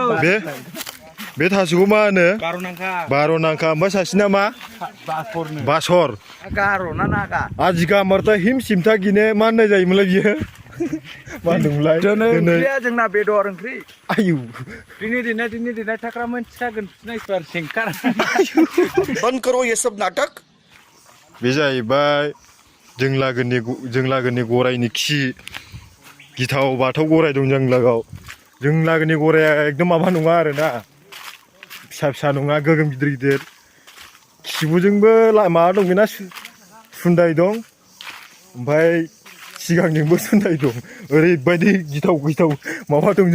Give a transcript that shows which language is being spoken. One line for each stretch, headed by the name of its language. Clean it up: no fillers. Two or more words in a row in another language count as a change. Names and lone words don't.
Bodo: बे थास'खौ मा होनो बार'नांखा ओमफ्राय सासेना मा बासर गार'ना नागा आजिखा अमरता हिम सिमथा गिने मा होननाय जायोमोनलाय बियो मा होनदोंमोनलाय ओंख्रिया जोंना बेदर ओंख्रि आयु दिनै देनाय थाग्रा मोनसिगोन नायसबार सेंखार
Hindi: बंद करो ये सब नाटक
Bodo: बे जाहैबाय जों लागोनि गरायनि खि गिथाव बाथाव गराय दं जों लागोनि गराया एकदम माबा नङा आरोना फिसा नङा गोगोम गिदिर खिबुजोंबो माबा दं बेना सुन्दाय दं ओमफ्राय सिगांजोंबो सुन्दाय दं ओरैबायदि गिथाव माबा दं